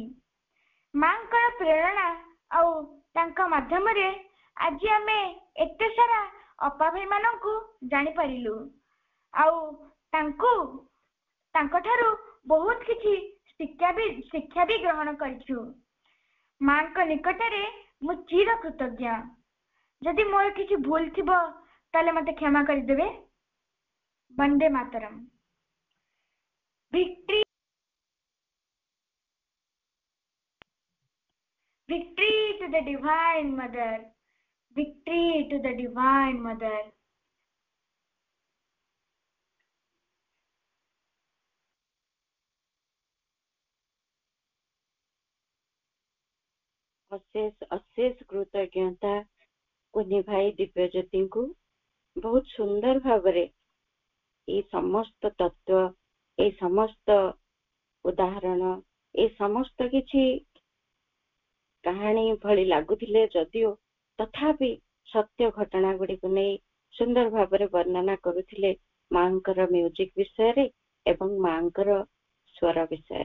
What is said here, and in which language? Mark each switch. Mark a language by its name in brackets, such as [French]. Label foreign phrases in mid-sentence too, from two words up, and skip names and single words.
[Odia] ମାଙ୍କର ପ୍ରେରଣା ଆଉ ତାଙ୍କ ମାଧ୍ୟମରେ ଆଜି ଆମେ ଏତେ ସାରା ଅପା ଭାଇ ମାନଙ୍କୁ ଜାଣିପାରିଲୁ, ଆଉ ତାଙ୍କଠାରୁ ବହୁତ କିଛି ଶିକ୍ଷା ବି ଗ୍ରହଣ କରିଛୁ। ମାଙ୍କ ନିକଟରେ ମୁଁ ଚିର କୃତଜ୍ଞ। ଯଦି ମୋର କିଛି ଭୁଲ ଥିବ ତାହେଲେ ମତେ କ୍ଷମା କରିଦେବେ। ବନ୍ଦେ ମାତରମ୍। [English] Victory to the Divine Mother. Victory to the Divine Mother. [Odia] ଅଶେଷ କୃତଜ୍ଞତା କୁନି ଭାଇ ଦିବ୍ୟଜ୍ୟୋତିଙ୍କୁ। ବହୁତ ସୁନ୍ଦର ଭାବରେ ଏଇ ସମସ୍ତ ତତ୍ଵ, ଏଇ ସମସ୍ତ ଉଦାହରଣ, ଏଇ ସମସ୍ତ କିଛି କାହାଣୀ ଭଳି ଲାଗୁଥିଲେ ଯଦିଓ ତଥାପି ସତ୍ୟ ଘଟଣା ଗୁଡିକୁ ନେଇ ସୁନ୍ଦର ଭାବରେ ବର୍ଣ୍ଣନା କରୁଥିଲେ ମାଙ୍କର ମ୍ୟୁଜିକ ବିଷୟରେ ଏବଂ ମାଙ୍କର ସ୍ୱର ବିଷୟରେ।